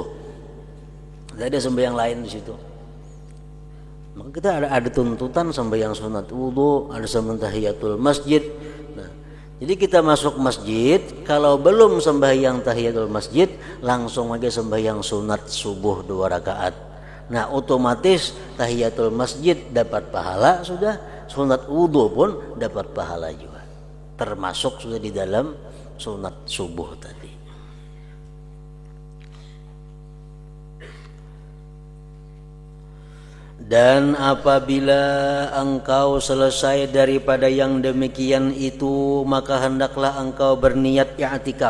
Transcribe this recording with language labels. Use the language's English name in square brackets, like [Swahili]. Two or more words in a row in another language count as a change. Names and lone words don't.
[Indonesian] Tidak ada sembahyang lain di situ. Maka kita ada tuntutan sembahyang sunat wudu, ada sembahyang tahiyatul masjid. Nah, jadi kita masuk masjid, kalau belum sembahyang tahiyatul masjid, langsung aja sembahyang sunat subuh 2 rakaat. Nah, otomatis tahiyatul masjid dapat pahala sudah, sunat wudu pun dapat pahala juga. Termasuk sudah di dalam sunat subuh tadi. Dan apabila engkau selesai daripada yang demikian itu, maka hendaklah engkau berniat i'tikaf.